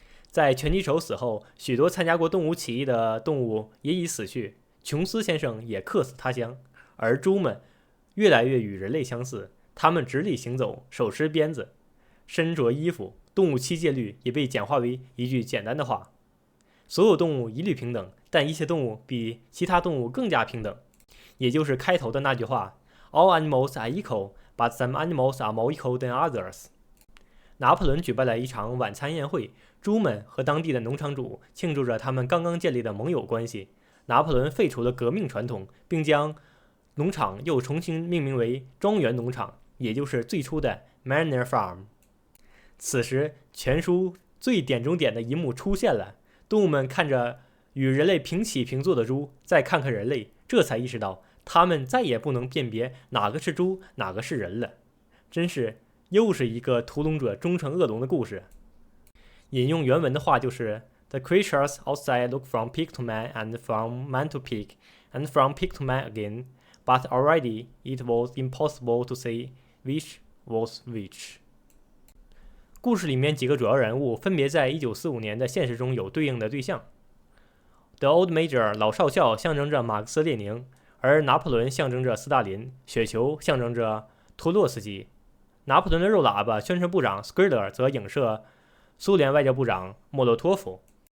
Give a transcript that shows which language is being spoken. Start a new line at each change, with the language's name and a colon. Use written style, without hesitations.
Chinese: 在拳击手死后，许多参加过动物起义的动物也已死去，琼斯先生也客死他乡。而猪们越来越与人类相似，它们直立行走，手持鞭子，身着衣服，动物七戒律也被简化为一句简单的话：所有动物一律平等，但一些动物比其他动物更加平等。也就是开头的那句话 ：
English: All animals are equal, but some animals are more equal than others。
Chinese: 拿破仑举办了一场晚餐宴会，猪们和当地的农场主庆祝着他们刚刚建立的盟友关系。拿破仑废除了革命传统，并将农场又重新命名为庄园农场，也就是最初的 Manor Farm。此时，全书最点中点的一幕出现了：动物们看着与人类平起平坐的猪，再看看人类，这才意识到他们再也不能辨别哪个是猪，哪个是人了。真是又是一个屠龙者终成恶龙的故事。
English: 引用原文的话就是：The creatures outside look from pig to man, and from man to pig, and from pig to man again. But already it was impossible to say which was which.
Chinese: 故事里面几个主要人物分别在1945年的现实中有对应的对象。 The Old Major 老少校象征着马克思列宁，而拿破仑象征着斯大林，雪球象征着托洛斯基。拿破仑的肉喇叭宣传部长 Schuyler 则影射苏联外交部长莫洛托夫。